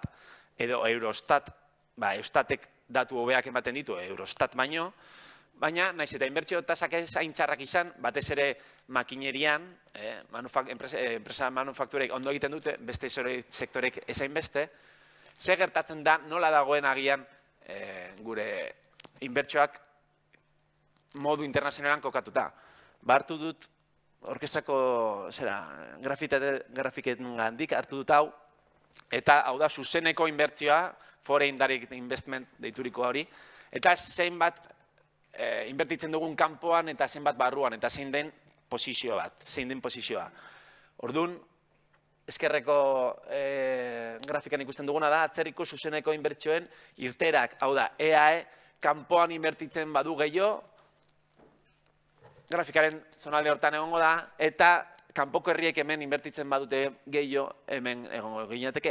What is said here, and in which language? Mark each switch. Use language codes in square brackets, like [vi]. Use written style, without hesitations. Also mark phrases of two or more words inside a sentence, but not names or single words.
[eu] edo Eurostat, Eustatek datu hobeak ematen ditu, Eurostat baino, baina, naiz eta inbertsio tasak ez haintxarrak izan, batez ere makinerian, enpresa manufakturek ondo egiten dute, beste sektorek ezain beste, ze gertatzen da nola dagoen agian gure inbertsioak modu internazionalan kokatuta. Hartu dut, orkestrako grafiketan gandik hartu dut hau, eta hau da zuzeneko inbertsioa, [en] foreign direct investment [eu] deituriko hori, eta zenbat inbertitzen dugun kanpoan eta zenbat barruan, eta zein den posizioa. Orduan, ezkerreko grafikan ikusten duguna da, atzerriko zuzeneko inbertsioen irterak, hau da, EAE, kanpoan inbertitzen badu gehiago, grafikaren zonalde hortan egongo da, eta kanpoko herriek hemen inbertitzen badute gehiago hemen egongo ginateke.